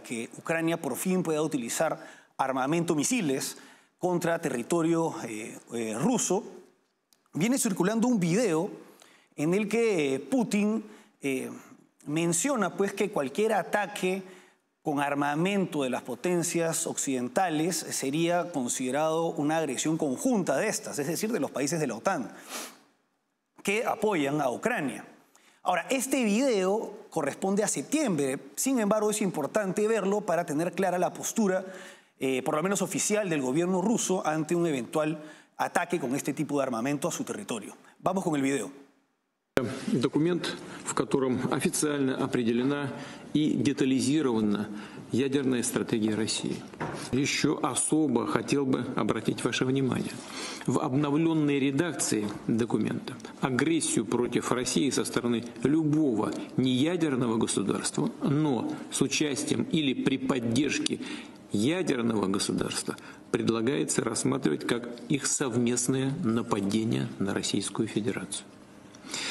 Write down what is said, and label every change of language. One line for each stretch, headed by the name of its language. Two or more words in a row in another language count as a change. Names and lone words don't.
Spanish: que Ucrania por fin pueda utilizar armamento misiles contra territorio ruso, viene circulando un video en el que Putin menciona que cualquier ataque con armamento de las potencias occidentales sería considerado una agresión conjunta de estas, es decir, de los países de la OTAN, que apoyan a Ucrania. Ahora, este video corresponde a septiembre, sin embargo es importante verlo para tener clara la postura, por lo menos oficial, del gobierno ruso ante un eventual ataque con este tipo de armamento a su territorio. Vamos con el video.
Russian: Документ, в котором официально определена и детализирована ядерная стратегия России. Еще особо хотел бы обратить ваше внимание. В обновленной редакции документа агрессию против России со стороны любого неядерного государства, но с участием или при поддержке ядерного государства предлагается рассматривать как их совместное нападение на Российскую Федерацию.